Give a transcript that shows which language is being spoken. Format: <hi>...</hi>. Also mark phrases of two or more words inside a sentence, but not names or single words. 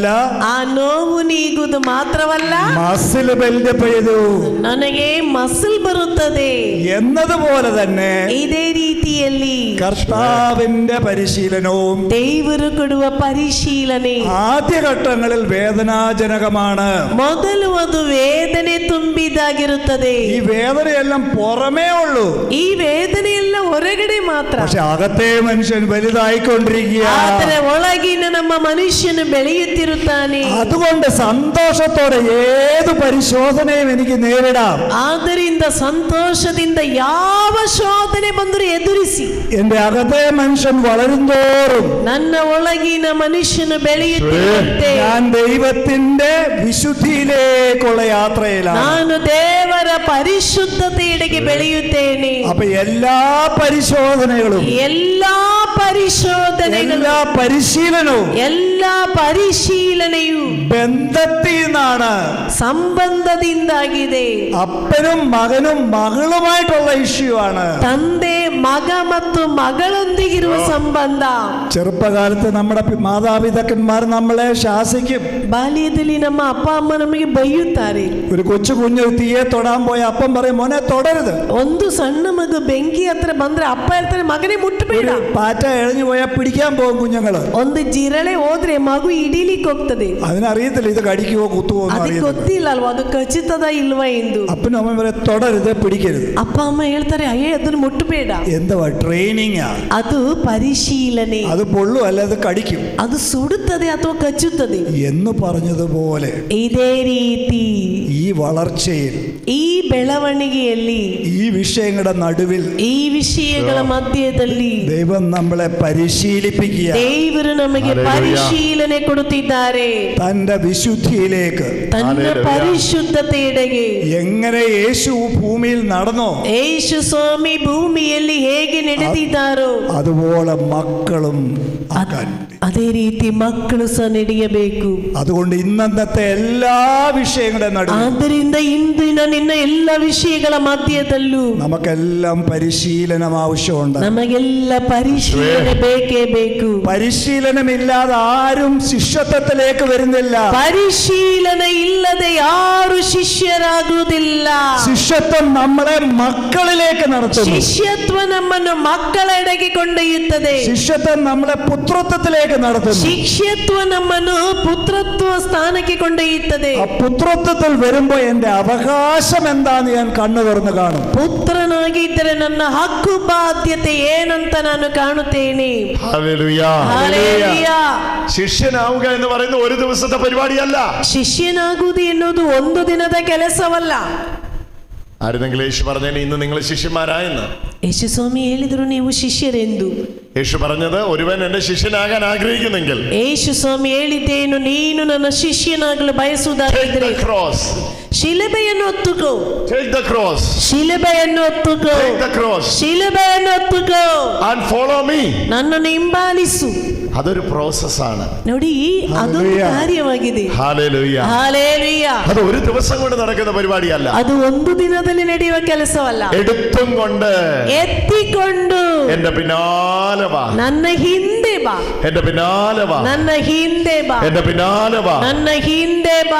<kn>ಆ ನೋವು ನೀಗುವುದು ಮಾತ್ರವಲ್ಲ,</kn> <en>muscle buildup</en> <ml>ചെയ്തു,</ml> <kn>ನನಗೆ ಮಸಲ್ ಬರುತ್ತದೆ.</kn> <ml>എന്നതുപോലെ തന്നെ</ml> <kn>ಇದೇ ರೀತಿಯಲ್ಲಿ</kn> <ml>കർത്താവിന്റെ പരിശീലനവും</ml> <kn>ದೇವರು ಕೊಡುವ ಪರಿಶೀಲನೆ</kn> <ml>ആദ്യഘട്ടങ്ങളിൽ വേദനാജനകമാണ്.</ml> <kn>ಮೊದಲು ಅದು ವೇದನೆ ತುಂಬಿದಾಗಿರುತ್ತದೆ.</kn> <ml>ഈ വേദനയെല്ലാം പുറമേ ഉള്ളൂ,</ml> <kn>ಈ ವೇದನೆಯೆಲ್ಲ ಹೊರಗಡೆ ಮಾತ್ರ.</kn> <ml>പക്ഷെ അകത്തെ മനുഷ്യൻ വലുതായിക്കൊണ്ടിരിക്കുക.</ml> <kn>ಆದರೆ ಒಳಗಿನ ನಮ್ಮ ಮನುಷ್ಯನು ಬೆಳೆಯುತ್ತಿರುತ್ತಾನೆ.</kn> <ml>അതുകൊണ്ട് സന്തോഷത്തോടെ ഏത് പരിശോധനയും എനിക്ക് നേരിടാം.</ml> <kn>ಆದ್ದರಿಂದ ಸಂತೋಷದಿಂದ ಯಾವ ಶೋಧನೆ ಬಂದರೂ ಎದುರಿಸಿ.</kn> <ml>എന്റെ അകത്തെ മനുഷ്യൻ വളരുന്തോറും</ml> <kn>ನನ್ನ ಒಳಗಿನ ಮನುಷ್ಯನು ಬೆಳೆಯುತ್ತಿರುವಂತೆ</kn> <ml>ഞാൻ ദൈവത്തിന്റെ വിശുദ്ധിയിലേക്കുള്ള യാത്രയിലാണ്.</ml> <kn>ನಾನು ದೇವರ ಪರಿಶುದ್ಧತೆಯೆಡೆಗೆ ಬೆಳೆಯುತ್ತೇನೆ.</kn> <ml>അപ്പൊ എല്ലാ പരിശോധനകളും,</ml> <kn>ಎಲ್ಲಾ ಪರಿಶೋಧನೆಗಳು,</kn> <ml>എല്ലാ പരിശീലനവും,</ml> <kn>ಎಲ್ಲಾ ಪರಿಶೀಲನೆಯು</kn> <ml>ബന്ധത്തിൽ നിന്നാണ്.</ml> <kn>ಸಂಬಂಧದಿಂದಾಗಿದೆ.</kn> <ml>അപ്പനും മകനും മകളുമായിട്ടുള്ള ഇഷ്യൂ ആണ്.</ml> <kn>ತಂದೆ ಮಗ ಮತ್ತು മകളൊന്നിಗಿರುವ ಸಂಬಂಧ.</kn> <ml>ചെറുപ്പകാലത്ത് നമ്മുടെ മാതാപിതാക്കന്മാർ നമ്മളെ ശാസിക്കും.</ml> <kn>ಬಾಲ್ಯದಲ್ಲಿ ನಮ್ಮ ಅಪ್ಪ ಅಮ್ಮ ನಮಗೆ ಬೈಯುತ್ತಾರೆ.</kn> <ml>ഒരു കൊച്ചു കുഞ്ഞ് തീയെ തൊടാൻ പോയ അപ്പം പറയും, മോനെ തൊടരുത്.</ml> <kn>ಒಂದು ಸಣ್ಣ ಮಗು ಬೆಂಕಿ ಹತ್ರ ಬಂದ್ರೆ ಅಪ್ಪ ಹೇಳ್ತಾರೆ, ಮಗನೇ ಮುಟ್ಟಬೇಡ.</kn> <ml>പാറ്റ എഴഞ്ഞു പോയാൽ പിടിക്കാൻ പോകും കുഞ്ഞുങ്ങള്.</ml> <kn>ಒಂದು ಜಿರಳೆ ಹೋದ್ರೆ ಮಗು ಹಿಡೀಲಿಕ್ಕೆ ಹೋಗ್ತದೆ.</kn> <ml>അതിനറിയത്തില്ല ഇത് കടിക്കുവോ കുത്തുവോ എന്ന്</ml> <kn>ಅದಕ್ಕೆ</kn> <ml>അറിയത്തില്ല.</ml> <kn>ಗೊತ್ತಿಲ್ಲ ಅಲ್ವಾ ಅದು ಕಚ್ಚುತ್ತದ ಇಲ್ವಾ ಎಂದು.</kn> <ml>അപ്പനും അമ്മ പറയും തൊടരുത്, പിടിക്കരുത്.</ml> <kn>ಅಪ್ಪ ಅಮ್ಮ ಹೇಳ್ತಾರೆ, ಅಯ್ಯೇ ಅದನ್ನು ಮುಟ್ಟಬೇಡ.</kn> <ml>എന്തുവാ? ട്രെയിനിങ്.</ml> <kn>ಅದು ಪರಿಶೀಲನೆ.</kn> <ml>അത് പൊള്ളു അല്ല അത് കടിക്കും.</ml> <kn>ಅದು ಸುಡುತ್ತದೆ ಅಥವಾ ಕಚ್ಚುತ್ತದೆ</kn> <ml>എന്ന് പറഞ്ഞതുപോലെ</ml> <kn>ಇದೇ ರೀತಿ</kn> <ml>ഈ വളർച്ചയിൽ,</ml> <kn>ಈ ಬೆಳವಣಿಗೆಯಲ್ಲಿ,</kn> <ml>ഈ വിഷയങ്ങളുടെ നടുവിൽ</ml> <kn>ಈ ವಿಷಯಗಳ ಮಧ್ಯದಲ್ಲಿ</kn> <ml>ദൈവം നമ്മളെ പരിശീലിപ്പിക്കുക,</ml> <kn>ದೇವರು ನಮಗೆ ಪರಿಶೀಲನೆ ಕೊಡುತ್ತಿದ್ದಾರೆ.</kn> <ml>തന്റെ വിശുദ്ധിയിലേക്ക്,</ml> <kn>ತನ್ನ ಪರಿಶುದ್ಧತೆಯೆಡೆಗೆ.</kn> <ml>എങ്ങനെ യേശു ഭൂമിയിൽ നടന്നോ,</ml> <kn>ಯೇಸು ಸ್ವಾಮಿ ಭೂಮಿಯಲ್ಲಿ ಹೇಗೆ ನಡೆದಿದ್ದಾರೋ</kn> <ml>അതുപോലെ മക്കളും ആക്കാൻ.</ml> <kn>ಅದೇ ರೀತಿ ಮಕ್ಕಳು ಸಹ ನಡೆಯಬೇಕು.</kn> <ml>അതുകൊണ്ട് ഇന്നത്തെ എല്ലാ വിഷയങ്ങളുടെ നടുവിൽ,</ml> <kn>ಆದ್ದರಿಂದ ಇಂದಿನ ನಿನ್ನ ಎಲ್ಲ ವಿಷಯಗಳ ಮಧ್ಯದಲ್ಲೂ</kn> <ml>നമുക്കെല്ലാം പരിശീലനം ആവശ്യമുണ്ട്.</ml> <kn>ನಮಗೆಲ್ಲ ಪರಿಶೀಲನೆ ಬೇಕೇ ಬೇಕು.</kn> <ml>പരിശീലനമില്ലാതെ ആരും ശിഷ്യത്വത്തിലേക്ക് വരുന്നില്ല.</ml> <kn>ಪರಿಶೀಲನೆ ಇಲ್ಲದೆ ಯಾರು ಶಿಷ್ಯರಾಗುವುದಿಲ್ಲ.</kn> <ml>ശിഷ്യത്വം നമ്മളെ മക്കളിലേക്ക് നടത്തുന്നു.</ml> <kn>ಶಿಷ್ಯತ್ವ ನಮ್ಮನ್ನು ಮಕ್ಕಳೆಡೆಗೆ ಕೊಂಡೊಯ್ಯುತ್ತದೆ.</kn> <ml>ശിഷ്യത്വം നമ്മളെ പുത്രത്വത്തിലേക്ക് നടത്തുന്നു.</ml> <kn>ಶಿಷ್ಯತ್ವ ನಮ್ಮನ್ನು ಪುತ್ರತ್ವ ಸ್ಥಾನಕ್ಕೆ ಕೊಂಡೊಯ್ಯುತ್ತದೆ.</kn> <ml>ആ പുത്രത്വത്തിൽ വരുമ്പോ എന്റെ അവകാശം എന്താന്ന് ഞാൻ കണ്ണു തുറന്ന് കാണും.</ml> <kn>ಪುತ್ರನಾಗಿದ್ದರೆ ನನ್ನ ಹಕ್ಕು ಬಾಧ್ಯತೆ ಏನಂತ ನಾನು ಕಾಣುತ್ತೇನೆ.</kn> <ml>ഹല്ലേലൂയ.</ml> <kn>ಹಲ್ಲೆಲೂಯಾ.</kn> <ml>ശിഷ്യനാവുക എന്ന് പറയുന്നത് ഒരു ദിവസത്തെ പരിപാടിയല്ല.</ml> <kn>ಶಿಷ್ಯನಾಗುವುದು ಎನ್ನುವುದು ಒಂದು ದಿನದ ಕೆಲಸವಲ್ಲ.</kn> <ml>ആരുന്നെങ്കിലും യേശു പറഞ്ഞേനെ ഇന്ന് നിങ്ങൾ ശിഷ്യന്മാരായെന്ന്.</ml> <kn>ಯೇಸು ಸ್ವಾಮಿ ಹೇಳಿದರು ನೀವು ಶಿಷ್ಯರೆಂದು.</kn> <ml>യേശു പറഞ്ഞത് ഒരുവൻ എന്റെ ശിഷ്യനാകാൻ ആഗ്രഹിക്കുന്നെങ്കിൽ</ml> <kn>ಯೇಸು ಸ್ವಾಮಿ ಹೇಳಿದ್ದೇನು, ನೀನು ನನ್ನ ಶಿಷ್ಯನಾಗಲು ಬಯಸುವುದಾಗಿದ್ದರೆ ಶಿಲುಬೆಯನ್ನು ಹೊತ್ತುಕೋ.</kn> <en>Take the cross.</en> <kn>ಶಿಲುಬೆಯನ್ನು ಹೊತ್ತುಕೋ.</kn> <en>Take the cross.</en> <kn>ಶಿಲುಬೆಯನ್ನು ಹೊತ್ತುಕೋ.</kn> <en>And follow me.</en> <kn>ನನ್ನನ್ನು ಹಿಂಬಾಲಿಸು.</kn> <ml>അതൊരു പ്രോസസ്സാണ്.</ml> <kn>ನೋಡಿ, ಅದೊಂದು ಕಾರ್ಯವಾಗಿದೆ.</kn> <ml>ഹല്ലേലൂയ. ഹല്ലേലൂയ. അത് ഒരു ദിവസം കൊണ്ട് നടക്കുന്ന പരിപാടിയല്ല.</ml> <kn>ಅದು ಒಂದು ದಿನದಲ್ಲಿ ನಡೆಯುವ ಕೆಲಸವಲ್ಲ.</kn> <ml>എടുത്തും കൊണ്ട്</ml> <kn>ಎತ್ತಿಕೊಂಡು</kn> <ml>എന്റെ പിന്നാലെ വാ.</ml> <kn>ನನ್ನ ಹಿಂದೆ ಬಾ.</kn> <ml>എന്റെ പിന്നാലെ വാ.</ml> <kn>ನನ್ನ ಹಿಂದೆ ಬಾ.</kn> <ml>എന്റെ പിന്നാലെ വാ.</ml> <kn>ನನ್ನ ಹಿಂದೆ ಬಾ.</kn>